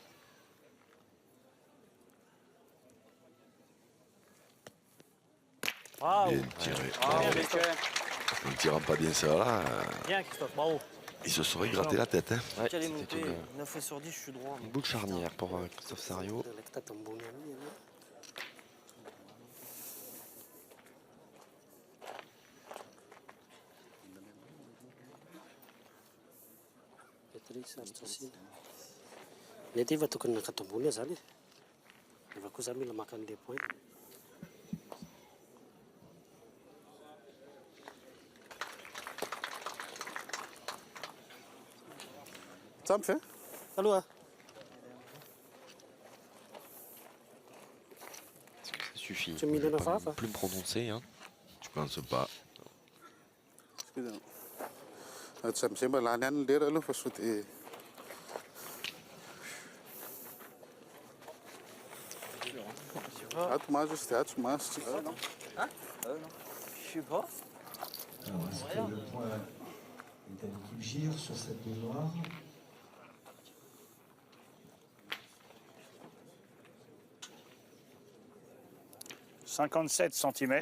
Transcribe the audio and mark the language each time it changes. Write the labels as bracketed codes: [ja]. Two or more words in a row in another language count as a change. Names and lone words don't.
[fr] Bravo. Bien tiré. Ah, bien joué. En ne tirant pas bien celle-là, Bien Christophe, bravo. il se serait gratté la tête. Hein. Ouais, Qu'elle est c'était montée, 9 sur 10, je suis droit. une boule charnière pour Christophe Sario. [mg] Mety efa tokony nakatambony zany e. Efa kosa mila maka an'le point. Tsampy fe? Aloha. [fr] Ça suffit. Tu mets Je vais dans pas la face, plus me prononcer. Hein. Je pense pas. [mg] Tsamsy mba lany ihany ny lera aloha fa sao dia ato mahazo izy dia ato mahazo tsika. [fr] Hein je sais pas. Alors, est-ce que le point est à l'équipe Gire sur cette boule noire? « 57 cm.